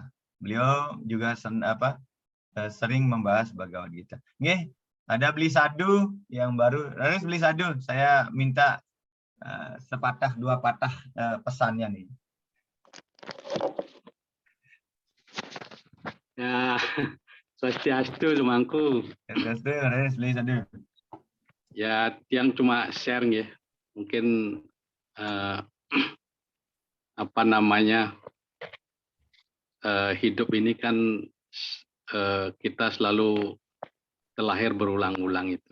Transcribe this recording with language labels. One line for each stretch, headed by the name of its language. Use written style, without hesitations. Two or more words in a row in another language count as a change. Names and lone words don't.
Indonesian: Beliau juga sering membahas Bhagavad Gita. Nggih, ada Beli Sadu yang baru. Harus Beli Sadu, saya minta sepatah dua patah pesannya nih. Ya, swastiastu Lumangku. Swastiastu, harus Beli Sadu. Ya, yang cuma share ya. Mungkin apa namanya, hidup ini kan kita selalu terlahir berulang-ulang itu.